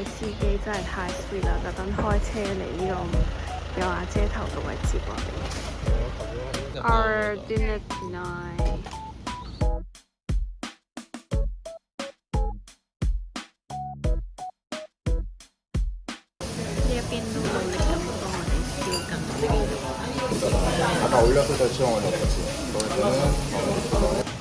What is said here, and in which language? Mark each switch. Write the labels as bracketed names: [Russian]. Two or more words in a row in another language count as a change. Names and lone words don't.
[Cantonese] 司機真係太 sweet 啦，特登開車嚟呢個有瓦遮頭嘅位置我哋。 [English] Our dinner tonight。 [Cantonese] 呢一邊都努力咁幫我哋燒緊我哋嘅肉。 [Korean] 아까 올렸을 때 수영을 넣었지. 그거는